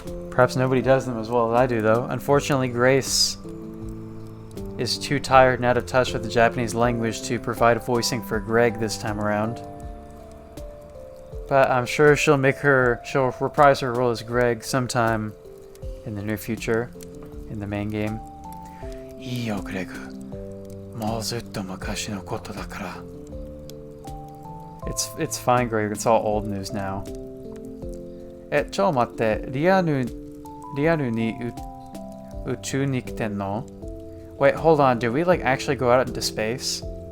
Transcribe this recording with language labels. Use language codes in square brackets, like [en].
[en] Perhaps nobody does them as well as I do, though. Unfortunately, Grace is too tired and out of touch with the Japanese language to provide voicing for Greg this time around. But I'm sure she'll reprise her role as Greg sometime in the near future, in the main game. [ja] いいよグレグもうずっと昔のことだから [en] It's fine, Greg. It's all old news now. [ja] ちょ待って、リアルに宇宙に来てんの? [en] Wait, hold on. Did we like actually go out into space?